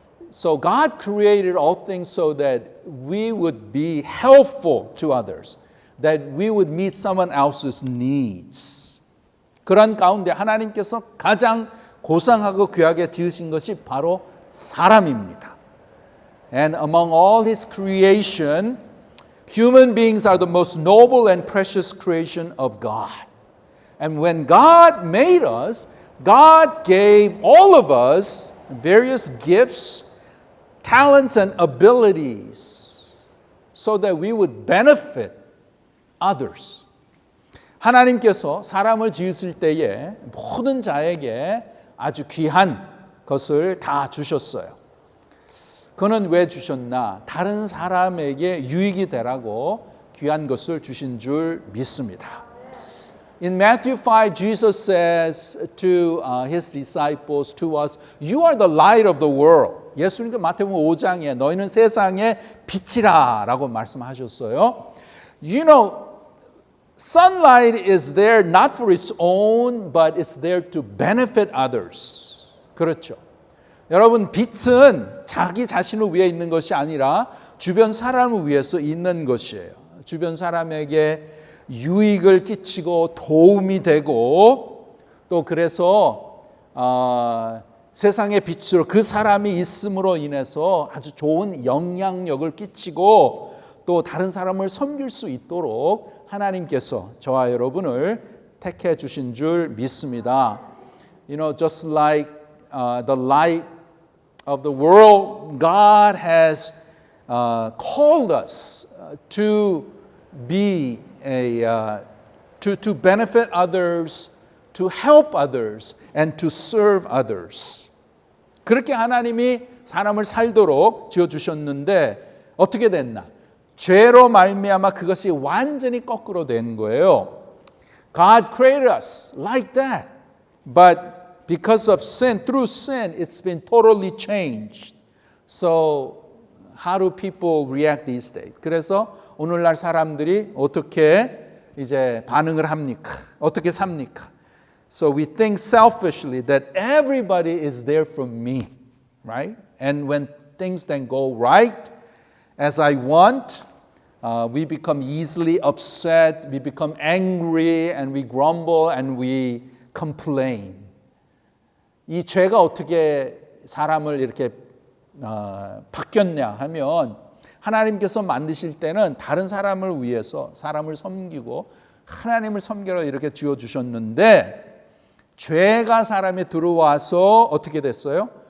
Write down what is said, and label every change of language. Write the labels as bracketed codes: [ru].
[en] So God created all things so that we would be helpful to others, that we would meet someone else's needs. [ko] 그런 가운데 하나님께서 가장 고상하고 귀하게 지으신 것이 바로 사람입니다. [en] And among all His creation, human beings are the most noble and precious creation of God. And when God made us, God gave all of us various gifts, talents, and abilities so that we would benefit others. [ko] 하나님께서 사람을 지으실 때에 모든 자에게 아주 귀한 것을 다 주셨어요. 그는 왜 주셨나? 다른 사람에게 유익이 되라고 귀한 것을 주신 줄 믿습니다. [en] In Matthew 5, Jesus says to His disciples, to us, You are the light of the world. [ko] 예수님께서 마태복음 5장에 너희는 세상의 빛이라 라고 말씀하셨어요. You know, sunlight is there not for its own, but it's there to benefit others. 그렇죠. 여러분, 빛은 자기 자신을 위해 있는 것이 아니라 주변 사람을 위해서 있는 것이에요. 주변 사람에게 유익을 끼치고 도움이 되고 또 그래서 세상의 빛으로 그 사람이 있음으로 인해서 아주 좋은 영향력을 끼치고 또 다른 사람을 섬길 수 있도록 하나님께서 저와 여러분을 택해 주신 줄 믿습니다. [en] Just like the light of the world, God has called us to be to benefit others, to help others, and to serve others. [ko] 그렇게 하나님이 사람을 살도록 지어주셨는데 어떻게 됐나? 죄로 말미암아 그것이 완전히 거꾸로 된 거예요. [en] God created us like that, but because of sin, through sin, it's been totally changed. So how do people react these days? [ko] 그래서 오늘날 사람들이 어떻게 이제 반응을 합니까? 어떻게 삽니까? [en] So we think selfishly that everybody is there for me, right? And when things then go right as I want, we become easily upset, we become angry, and we grumble and we complain. [ko] 이 죄가 어떻게 사람을 이렇게 바뀌었냐 하면 하나님께서 만드실 때는 다른 사람을 위해서 사람을 섬기고 하나님을 섬기러 이렇게 지어주셨는데 죄가 사람에 들어와서 어떻게 됐어요?